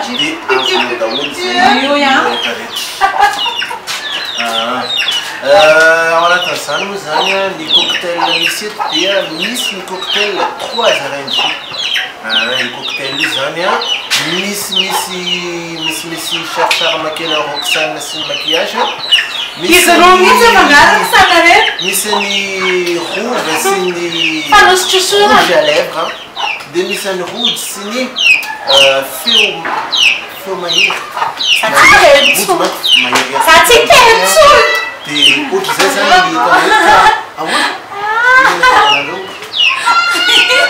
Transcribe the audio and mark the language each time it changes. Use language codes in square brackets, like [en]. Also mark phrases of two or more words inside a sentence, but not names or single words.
[mg] dia azonao daholo zay rehetra ao anatin'izany moa zany a ny cocktail misy eto dia misy ny cocktail 3 RNJ. Ny cocktail io zany a misy sarisary makely Roxane sy ny maquillage. Misy ny rouge sy ny [fr] rouge à lèvres [mg] dia misy ny rouge sy ny feo mahery. Dia ohatry zay zany ny hitanao ahoana?